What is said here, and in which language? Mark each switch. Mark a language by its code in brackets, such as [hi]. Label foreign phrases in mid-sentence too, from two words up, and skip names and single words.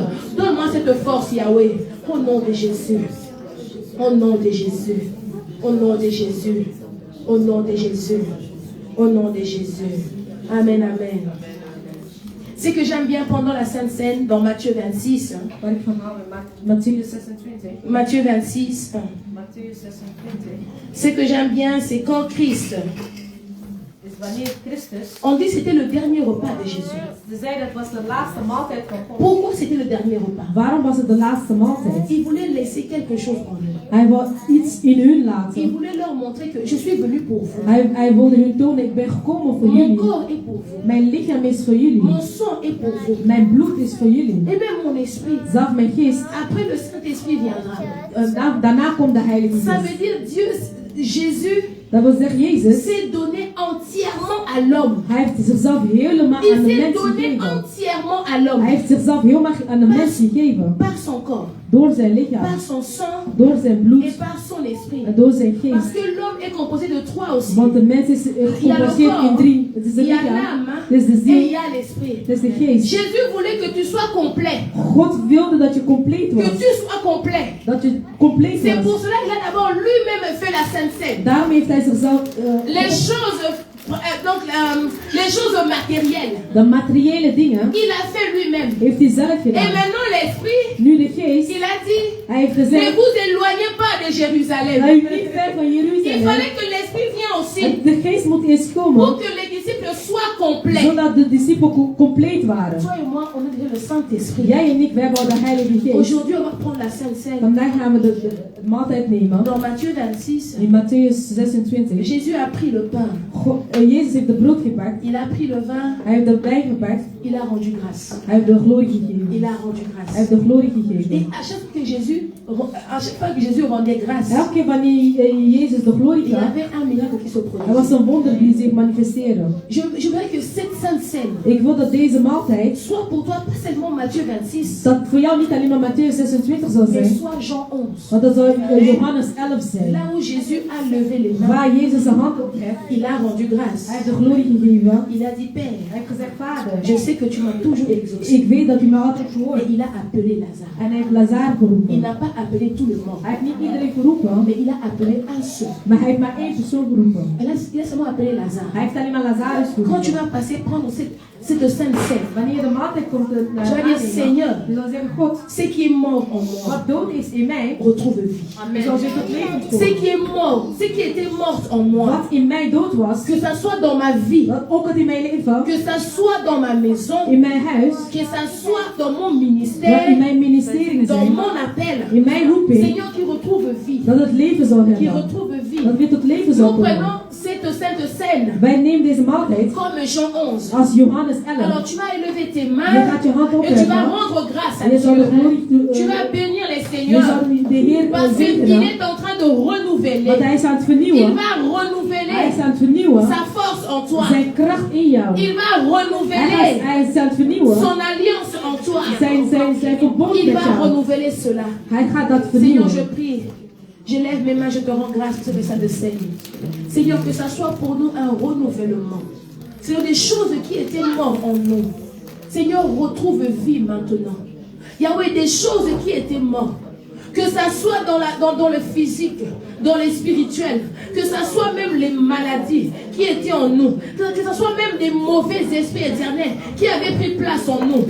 [fr] Donne-moi cette force, Yahweh, au nom de Jésus. Au nom de Jésus. Au nom de Jésus. Au nom de Jésus. Au nom de Jésus. Amen, amen. Ce que j'aime bien pendant la Sainte Seine, dans Matthieu 26. [nl] Waar ik van hou in Matthäus 26. [fr] Matthieu 26. [nl] Matthäus 26. [fr] Ce que j'aime bien, c'est quand Christ, [nl] Dus wanneer Christus, [fr] on dit que c'était le dernier repas de Jésus. [nl] ze zei dat was de laatste maaltijd van God. [fr] Pourquoi c'était le dernier repas? [nl] Waarom was het de laatste maaltijd? [fr] Il voulait laisser quelque chose en eux. [nl] Hij wou iets in hun [fr] Il [nl] laten. [fr] voulait leur montrer que je suis venu pour vous. [nl] Hij wilde hun tonen, ik ben gekomen voor [fr] Mon [nl] jullie. [fr] corps est pour vous. [nl] Mijn lichaam is voor jullie. [fr] Mon sang est pour vous. [nl] Mijn bloed is voor jullie. [fr] Et même mon esprit. [nl] Zelf mijn geest. [fr] Après, le Saint-Esprit viendra. [nl] Daarna komt de Heilige [fr] Ça [nl] Geest. [fr] veut dire Dieu, Jésus [nl] Dat wil zeggen, Jezus, [fr] s'est donné entièrement à l'homme. [nl] hij heeft zichzelf helemaal aan [fr] Il [nl] de [fr] s'est [nl] mens [fr] donné [nl] gegeven. [fr] entièrement à l'homme. [nl] Hij heeft zichzelf helemaal aan de mens gegeven. [fr] Par son corps, [nl] Door zijn lichaam, [fr] par son sang [nl] door zijn bloed [fr] et par son esprit. [nl] en door zijn [fr] Parce [nl] geest. [fr] que l'homme est composé de trois aussi. [nl] Want de mens is gecomposeerd in drie. Het is de [fr] il y a [nl] lichaam, [fr] l'âme [nl] het is de [fr] et il [nl] ziel, [fr] y a l'esprit. [nl] het is de geest. [fr] Jésus voulait que tu sois complet. [nl] God wilde dat je compleet [fr] Que [nl] was. [fr] tu sois complet. [nl] Dat je compleet [fr] C'est pour [nl] was. [fr] cela qu'il a d'abord lui-même fait la Sainte Seine. [nl] Daarom heeft hij zichzelf [fr] Les choses, les choses matérielles, [nl] de materiële dingen [fr] il a fait lui-même. [nl] heeft hij zelf [fr] Et [nl] gedaan. [fr] maintenant l'esprit, [nl] Nu de geest, [fr] il a dit, [nl] hij heeft [fr] ne [nl] gezegd, [fr] vous éloignez pas de Jérusalem. [nl] hij is niet ver van [fr] Il [nl] Jeruzalem. [fr] fallait que l'esprit vienne aussi [nl] En de geest moet eerst [fr] pour [nl] komen, [fr] que les disciples soient complets. [nl] zodat de discipelen compleet waren. [fr] Toi et moi, on a déjà le Saint-Esprit. [nl] Jij en ik, wij hebben al de Heilige Geest. [fr] Aujourd'hui, on va prendre la Sainte Seine. [nl] Vandaag gaan we de maaltijd nemen. [fr] Dans Matthieu 26, [nl] In Matthäus 26. [fr] Jésus a pris le pain, [nl] Jezus heeft de brood gepakt. [fr] il a pris le vin, [nl] Hij heeft de wijn gepakt. [fr] il a rendu grâce. [nl] Hij heeft de glorie gegeven. [fr] Il a rendu [nl] Hij [fr] grâce. [nl] heeft de glorie [fr] Et [nl] gegeven. [fr] à chaque fois que Jésus rendait grâce, [nl] Elke keer wanneer Jezus de glorie [fr] il y [nl] gaf, [fr] avait un miracle qui se [nl] er was [fr] produisait. [nl] een wonder die zich manifesteerde. [fr] Je voudrais que cette Sainte Seine [nl] Ik wil dat deze maaltijd, [fr] soit pour toi pas seulement Matthieu 26, [nl] dat voor jou niet alleen maar Matthäus 26 zal [fr] mais [nl] zijn, [fr] soit Jean 11. [nl] want dat zal Johannes 11 zijn. [fr] Là où Jésus a levé les mains, [nl] Waar Jezus zijn hand optrekt, [fr] il a rendu grâce. [nl] hij heeft de glorie gegeven. [fr] Il a dit, Père, [nl] Hij heeft gezegd, Vader, [fr] je sais que tu m'as toujours exaucé. [nl] ik weet dat u mij altijd [fr] Et [nl] gehoord. [fr] il a appelé Lazare. [nl] En hij heeft Lazar [fr] Il [nl] geroepen. [fr] n'a pas appelé tout le monde, [nl] Hij heeft niet iedereen geroepen, [fr] mais il a appelé un seul. [nl] maar hij heeft maar één persoon geroepen. [fr] Il a seulement appelé Lazare. [nl] Hij heeft alleen maar Lazar [fr] Quand tu vas passer, prendre cette sainte scène, [nl] Wanneer de maaltijd komt, [fr] tu vas dire, Seigneur, [nl] je zal zeggen, God, [fr] ce qui est mort en moi, [nl] wat dood is in mij, [fr] retrouve vie. [nl] zal weer tot leven [fr] Ce [nl] komen. [fr] qui est mort, ce qui était mort en moi, [nl] Wat in mij dood was, [fr] que ça soit dans ma vie, [nl] dat ook het in mijn leven, [fr] que ça soit dans ma maison, [nl] in mijn huis, [fr] que ça soit dans mon [nl] wat in [fr] ministère, [nl] mijn ministerie [fr] dans [nl] zijn, [fr] mon appel. [nl] in mijn roeping, [fr] Seigneur, qui retrouve vie, [nl] dat het leven zal [fr] qui [nl] hebben, [fr] retrouve vie. [nl] dat weer tot leven zal [fr] Nous [nl] komen. [fr] prenons cette sainte scène [nl] Wij nemen deze maaltijd [fr] comme Jean 11. [nl] als Johannes 11. [fr] Alors tu vas élever tes [nl] Je [fr] mains [nl] gaat je hand [fr] et tu vas [nl] opheffen [fr] rendre grâce à [nl] en je zal de [fr] Dieu. [nl] glorie [fr] Tu vas bénir les [nl] je [fr] seigneurs [nl] zal de Heer [fr] parce qu'il [nl] zegenen, [fr] est en train de renouveler. [nl] want hij is aan het [fr] Il [nl] vernieuwen. [fr] va [nl] Hij is [fr] renouveler [nl] aan het vernieuwen [fr] sa force en toi. [nl] zijn kracht in jou. [fr] Il va renouveler [nl] Hij is aan het vernieuwen [fr] son alliance en toi. [nl] zijn verbond [fr] Il [nl] met [fr] va [nl] jou. [fr] renouveler cela. [nl] Hij gaat dat [fr] Seigneur, je [nl] vernieuwen. [fr] prie. Je lève mes mains, je te rends grâce pour ça de Seigneur. Seigneur, que ça soit pour nous un renouvellement. Seigneur, des choses qui étaient mortes en nous. Seigneur, retrouve vie maintenant. Yahweh, des choses qui étaient mortes. Que ça soit dans le physique, dans le spirituel, que ça soit même les maladies qui étaient en nous, que ça soit même des mauvais esprits éternels qui avaient pris place en nous.